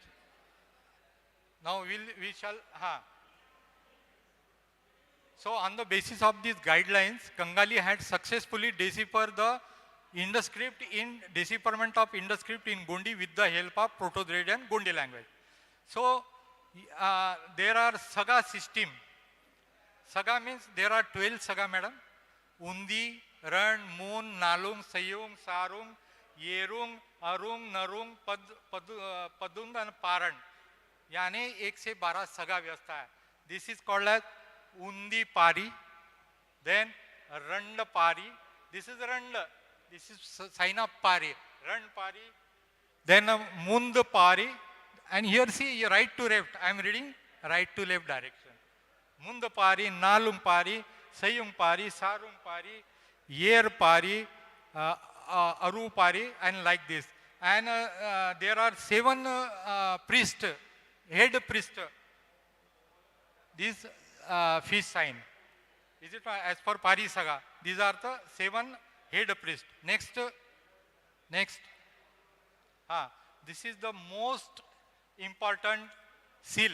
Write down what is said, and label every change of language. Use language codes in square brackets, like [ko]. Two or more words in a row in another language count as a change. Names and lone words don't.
[en] Now we shall, So on the basis of these guidelines, Kangali had successfully deciphered the decipherment of Indus script in Gondi with the help of Proto-Dravidian Gondi language. So there are saga system. Saga means there are 12 saga, madam. [gon] Undi, Ran, Moon, Nalung, Sayung, Sarung, Yerung, Arung, Narung, Padund and Paran. [hi] यानी 1 से 12 सगा व्यवस्था है. [en] this is called as [gon] उन्दी पारी, [en] then [gon] रंड पारी, [en] this is Rand, this is sign of Pari, [gon] रंड पारी, [en] then [gon] मुंद पारी. [en] and here see right to left, I am reading right to left direction. [gon] मुंद पारी, नालुंग पारी, सयुंग पारी, सारुंग पारी, येर पारी, अरु पारी, [en] and like this. and there are 7 priests, head priest, this fish sign. Is it as per Pari Saga? These are the 7 head priest. Next. This is the most important seal.